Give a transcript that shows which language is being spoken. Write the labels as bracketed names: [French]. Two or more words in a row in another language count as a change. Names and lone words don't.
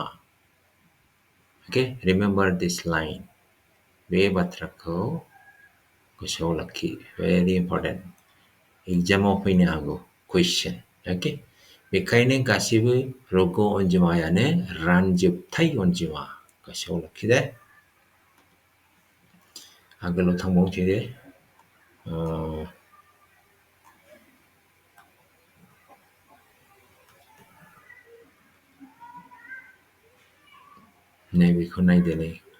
[English] Okay, remember this line. [Bodo] बे बाथ्राखौ गोसोआव लाखि. [English] Very important. [Bodo] एग्जामाव फैनो हागौ question. Okay, बेखायनो गासैबो रुगु अनजिमायानो रानजोबथाय अनजिमा. गोसोआव लाखिदे. आगोलाव थांबावनोसै दे. नैबेखौ नायदो नै.